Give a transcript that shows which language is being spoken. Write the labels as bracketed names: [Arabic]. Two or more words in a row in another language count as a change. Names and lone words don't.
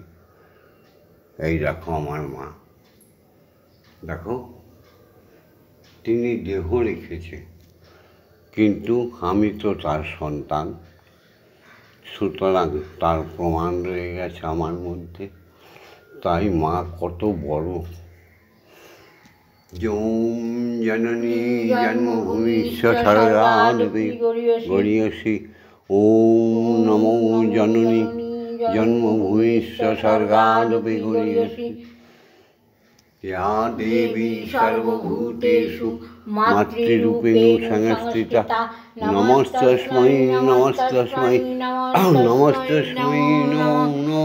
[Bangla] এই দেখো আমার মা, দেখো তিনি দেহ রেখেছে, কিন্তু আমি তো তার সন্তান, সুতরাং তার প্রমাণ রয়ে গেছে আমার মধ্যে। তাই মা কত বড়। [Sanskrit] যৌম জননী জন্মভূমিশ্চ স্বর্গাদপি গরীয়সি। ওম নমো জননী জন্মভূমিশ্চ স্বর্গাদপি গরীয়সি। या देवी सर्वभूतेषु मातृरूपेण संस्थिता नमस्तस्मै नमस्तस्मै नमस्तस्मै नमो नमो।